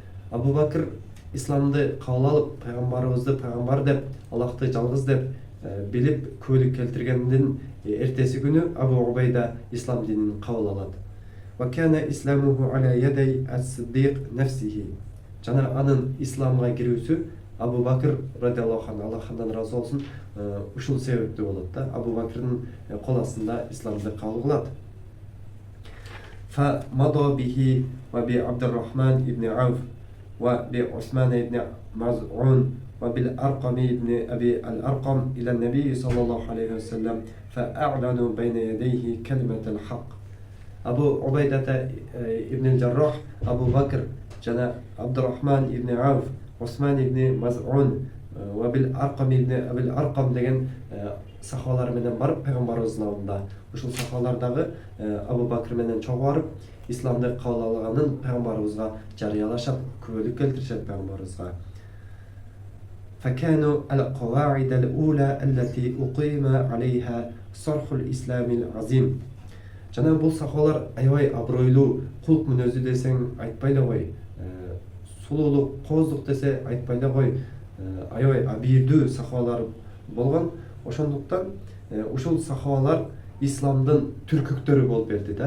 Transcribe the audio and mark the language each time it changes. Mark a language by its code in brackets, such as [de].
[ky] Абу Бакр исламды кабыл алып, пайгамбарыбызды пайгамбар деп, Аллахты жалгыз деп билип күбөлүк келтиргендин эртеси күнү Абу Убайда ислам динин кабыл алат. [ar] Ва кана исламуху аля ядай ас-Сиддиқ нафсихи. [ky] Жана анын исламга кирүүсү Абу Бакр радияллаху анху, Аллахтан разы болсун, ушул себептүү болот да. Абу Бакрдын кол астында исламды кабыл кылат. [ar] Фа мада бихи ва би Абдуррахман ибн Ауф ва би Усман ибн Маз'ун وبالأرقم ابن أبي الأرقم إلى النبي صلى الله عليه وسلم فأعلنوا بين يديه كلمة الحق. [ky] أبو عبيدة ابن الجراح، أبو بكر جنا عبد الرحمن ابن عوف، عثمان ابن مزعون وبالأرقم ابن أبي الأرقم деген сахабалар менен барып пайгамбарыбыздын алдында ушул сахабалардагы Абу Бакр менен чогуу барып исламды кабыл алганын пайгамбарыбызга жарыялашат, күбөлүк келтиришет пайгамбарыбызга. [ar] فكانوا القواعد الأولى التي أقيم عليها صرح الإسلام العظيم. [ky] Жана бул сахабалар аябай абройлуу, кулк мүнөзү десең айтпай эле кой, сулуулук, кооздук десе айтпай эле кой, аябай абийирдүү сахабалар болгон. Ошондуктан ушул сахабалар исламдын түркүктөрү болуп берди да.